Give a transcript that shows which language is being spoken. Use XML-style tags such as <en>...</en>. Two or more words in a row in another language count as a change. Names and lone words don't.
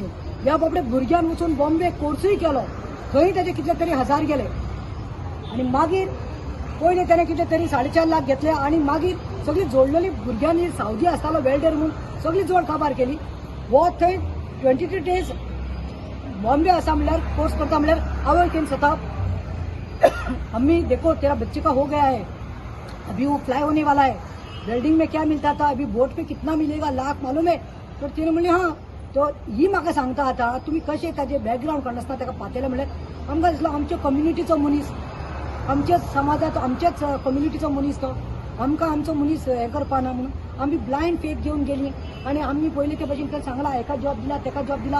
<kok>ह्या बाबडे भुरग्यान वचून बॉम्बे कोर्सूय केलो, थंय ताचे कितले तरी 1000 गेले. आनी मागीर पयलीं ताणें कितें तरी 4.5 लाख घेतले आनी मागीर सगळी जोडलेली भुरग्यांनी सावदी आसतालो वेल्डर म्हणून सगळी जोड काबार केली. वो थंय 23 days बॉम्बे आसा म्हणल्यार कोर्स करता म्हणल्यार हांवें केन स्वता</kok> <hi>अम्मी देखो तेरा बच्चे का हो गया है, अभी वो फ्लाई होने वाला है, वेल्डिंग में क्या मिलता था, अभी बोट पे कितना मिलेगा, लाख मालूम है.</hi> <kok>तर तिने म्हणले हां. तो ही म्हाका सांगता आतां तुमी कशें ताजें बॅकग्रावंड कळनासतना ताका पातयलें म्हणल्यार आमकां दिसलो आमच्या कम्युनिटीचो मनीस, आमच्याच समाजाचो आमच्याच कम्युनिटीचो मनीस तो, आमकां आमचो मनीस हें करपाना म्हणून आमी</kok> <en>blind faith</en> <kok>घेवन गेलीं. आनी आमी पयलीं ते भशेन ताका सांगलां हेका जॉब दिला तेका जॉब दिला.</kok>